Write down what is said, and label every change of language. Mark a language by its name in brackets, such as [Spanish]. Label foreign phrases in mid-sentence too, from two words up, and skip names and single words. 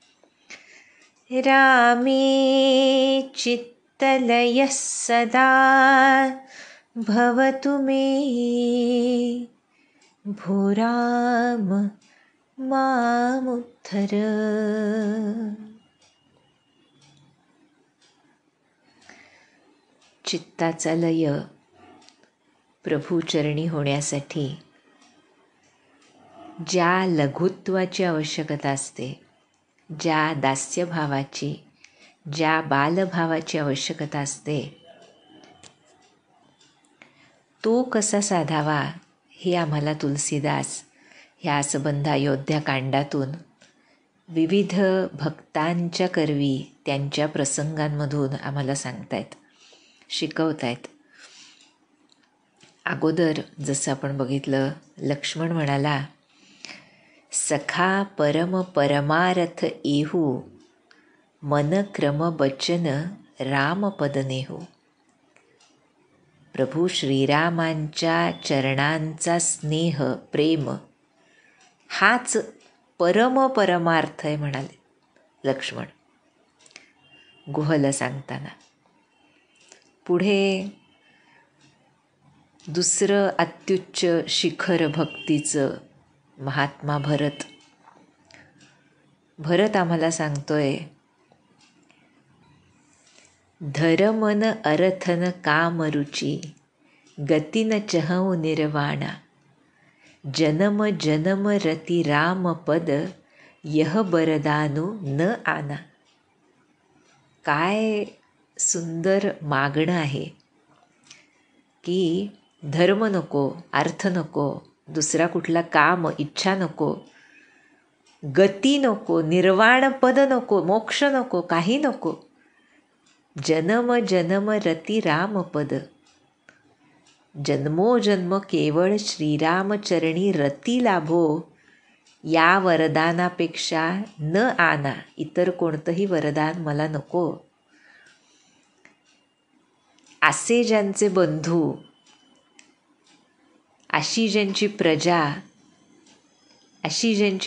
[Sanskrit] रामे चित्तलयः सदा भवतु मे, भो राम मामुद्धर. [Marathi] चित्ताचा लय प्रभूचरणी होण्यासाठी ज्या लघुत्वाची आवश्यकता असते, ज्या दास्यभावाची, ज्या बालभावाची आवश्यकता असते, तो कसा साधावा हे आम्हाला तुलसीदास ह्या संबंधायोध्या कांडातून विविध भक्तांच्या करवी त्यांच्या प्रसंगांमधून आम्हाला सांगतायत, शिकवतायत. अगोदर जसं आपण बघितलं, लक्ष्मण म्हणाला, [Awadhi] सखा परम परमारथ एहू, मन क्रम बचन राम पदनेहू. [Marathi] प्रभू श्रीरामांच्या चरणांचा स्नेह, प्रेम हाच परम परमार्थ आहे म्हणाले लक्ष्मण गुहल सांगताना. पुढे दुसरं अत्युच्च शिखर भक्तीचं महात्मा भरत आम्हाला सांगतोय, [Awadhi] धरमन अरथन कामरुची, गतीन चहऊ निर्वाणा, जनम जनम रती राम पद, यह बरदानु न आना. [Marathi] काय सुंदर मागणं आहे की धर्म नको, अर्थ नको, दुसरा कुठला काम, इच्छा नको, गती नको, निर्वाण पद नको, मोक्ष नको, काही नको. [Awadhi] जन्म जन्म रती राम पद, [Marathi] जन्मोजन्म केवळ श्रीरामचरणी रती लाभो, या वरदानापेक्षा [Awadhi] न आना. [Marathi] इतर कोणतंही वरदान मला नको. असे ज्यांचे बंधू, अशी ज्यांची प्रजा, अशी ज्यांची